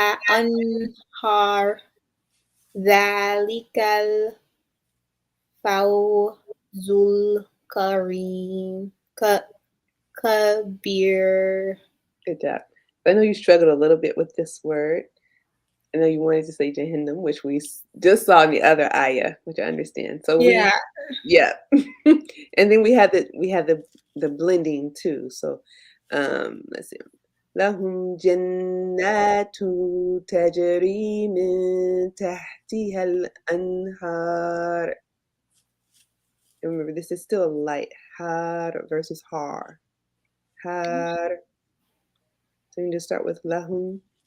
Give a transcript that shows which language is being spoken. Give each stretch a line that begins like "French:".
Arabic: أنهار ذلك الفوز الكريم كبير.
English: Good job. I know you struggled a little bit with this word. I know you wanted to say Jahannam, which we just saw in the other ayah, which I understand. So Yeah. yeah, and then we had the blending too. So let's see.
Arabic: لهم جنات تجري من تحتها الأنهار.
English: Remember, this is still light. Har versus har. Har. So you just start with lahum.